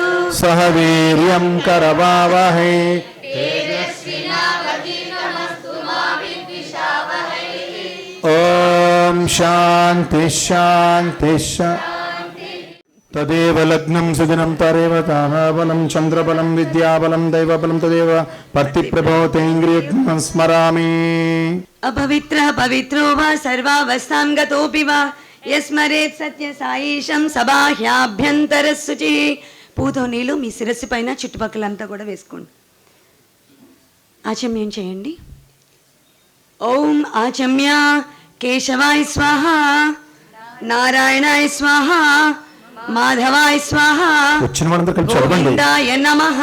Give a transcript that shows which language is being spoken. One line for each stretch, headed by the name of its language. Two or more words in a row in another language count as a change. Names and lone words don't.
Sanskrit: सह वीर्यं करवावहै ओम शांति शांति तदेव लग्नं सुदिनं तरेव ताराबलं चंद्रबलं विद्याबलं दैवबलं तदेव पत्तिप्रभोतेन्द्रियं स्मरामि। अपवित्रः पवित्रो वा सर्वावस्थां गतोऽपि वा यस्मरेत् सत्यसाईशं सबाह्याभ्यन्तरशुचिः।
Telugu: పూతో నీళ్ళు మీ శిరస్సు పైన చుట్టుపక్కలంతా కూడా వేసుకోండి. ఆచమ్యం చేయండి.
Sanskrit: ఓం ఆచమ్య కేశవాయ స్వాహ నారాయణాయ స్వాహ మాధవాయ స్వాహ గోవిందాయ నమః.